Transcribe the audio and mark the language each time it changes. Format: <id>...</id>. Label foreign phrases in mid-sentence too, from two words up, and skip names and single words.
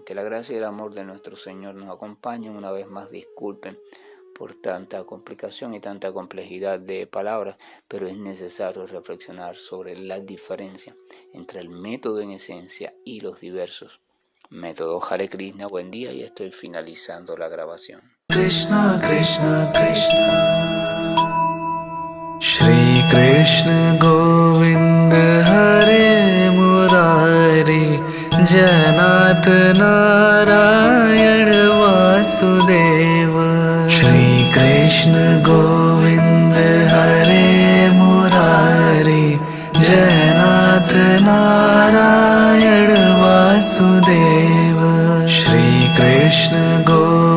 <es>Que la gracia y el amor de nuestro Señor nos acompañen. Una vez más, disculpen por tanta complicación y tanta complejidad de palabras, pero es necesario reflexionar sobre la diferencia entre el método en esencia y los diversos métodos. Hare Krishna, buen día, y estoy finalizando la grabación.</es> <sa>Krishna Krishna Krishna Shri Krishna Govind Hare Murari Janat Narayan Vasudeva Shri Krishna Govind Hare Murari Janat Narayan Vasudeva Shri Krishna Govind</sa>